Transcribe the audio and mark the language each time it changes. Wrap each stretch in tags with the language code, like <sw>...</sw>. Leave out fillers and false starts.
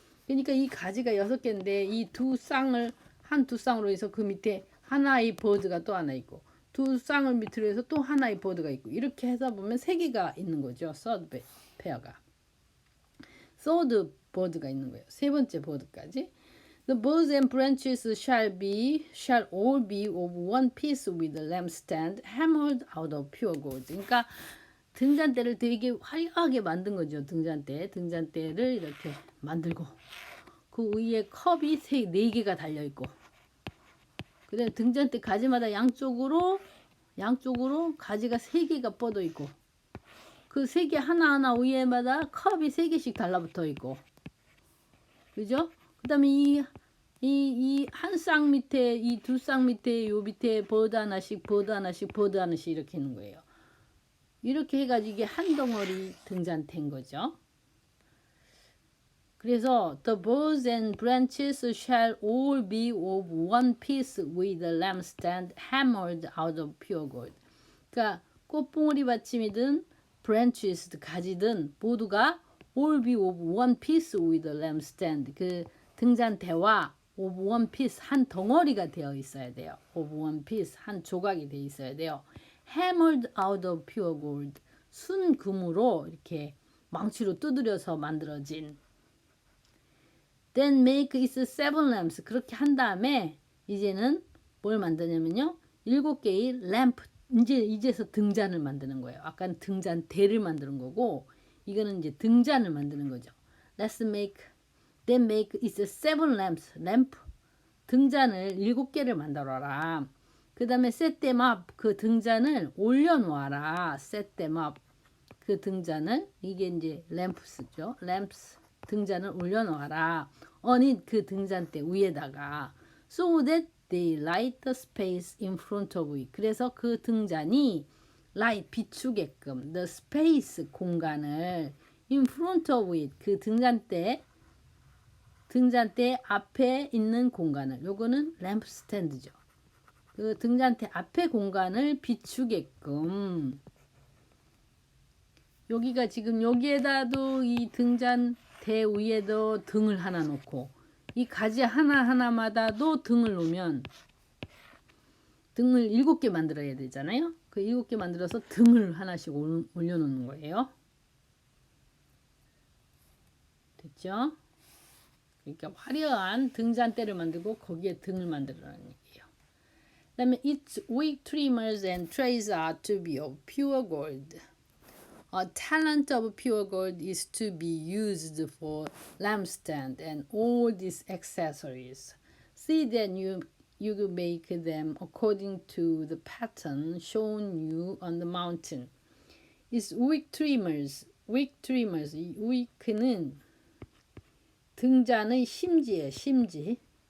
<ko>그러니까 이 가지가 6개인데 이 두 쌍을 두 쌍으로 해서 그 밑에 하나의 버드가 또 하나 있고, 2 쌍을 밑으로 해서 또 하나의 버드가 있고, 이렇게 해서 보면 3개가 있는 거죠.</ko> <en>third pair</en> <ko>가.</ko> <en>third bird</en> <ko>가 있는 거예요. 3번째 버드까지.</ko> <en>The buds and branches shall all be of one piece with the lampstand hammered out of pure gold.</en> <ko>그러니까 등잔대를 되게 화려하게 만든 거죠. 등잔대를 이렇게 만들고 그 위에 컵이 4개가 달려있고, 그다음에 등잔대 가지마다 양쪽으로 가지가 3개가 뻗어있고, 그 3개 하나하나 위에마다 컵이 3개씩 달라붙어 있고, 그죠? 그 다음에 이 한 쌍 밑에, 이 2 쌍 밑에, 요 밑에 버드 하나씩 이렇게 있는 거예요. 이렇게 해가지고 이게 한 덩어리 등잔대인 거죠.</ko> <en>그래서 the buds and branches shall all be of one piece with the lampstand hammered out of pure gold.</en> <ko>그러니까 꽃봉오리 받침이든</ko> <en>branches</en> <ko>가지든 모두가</ko> <en>all be of one piece with the lampstand.</en> <ko>그 등잔대와</ko> <en>of one piece</en> <ko>한 덩어리가 되어 있어야 돼요.</ko> <en>of one piece</en> <ko>한 조각이 되어 있어야 돼요.</ko> <en>hammered out of pure gold.</en> <ko>순금으로 이렇게 망치로 두드려서 만들어진.</ko> <en>Then make its seven lamps.</en> <ko>그렇게 한 다음에 이제는 뭘 만드냐면요. 7개의 램프. 이제서 등잔을 만드는 거예요. 아까는 등잔대를 만드는 거고 이거는 이제 등잔을 만드는 거죠.</ko> <en>Then make its seven lamps.</en> <ko>램프. 등잔을 7개를 만들어라. 그 다음에</ko> <en>set them up.</en> <ko>그 등잔을 올려놓아라.</ko> <en>set them up.</en> <ko>그 등잔을 이게 이제 램프스죠. 램프스. 등잔을 올려놓아라.</ko> <en>on it</en> <ko>그 등잔대 위에다가</ko> <en>so that they light the space in front of it.</en> <ko>그래서 그 등잔이 light 비추게끔</ko> <en>the space</en> <ko>공간을</ko> <en>in front of it</en> <ko>그 등잔대 앞에 있는 공간을 요거는 램프 스탠드죠. 그 등잔대 앞에 공간을 비추게끔 여기가 지금 여기에다도 이 등잔대 위에도 등을 하나 놓고 이 가지 하나하나마다도 등을 놓으면 등을 7개 만들어야 되잖아요. 그 7개 만들어서 등을 하나씩 올려놓는 거예요. 됐죠? 그러니까 화려한 등잔대를 만들고 거기에 등을 만들어라는 얘기예요. 그 다음에</ko> <en>its wick trimmers and trays are to be of pure gold. A talent of pure gold is to be used for lampstand and all these accessories. See that you make them according to the pattern shown you on the mountain. Its wick trimmers.</en> <ko>이 wick는 등잔의 심지예요. 심지.</ko>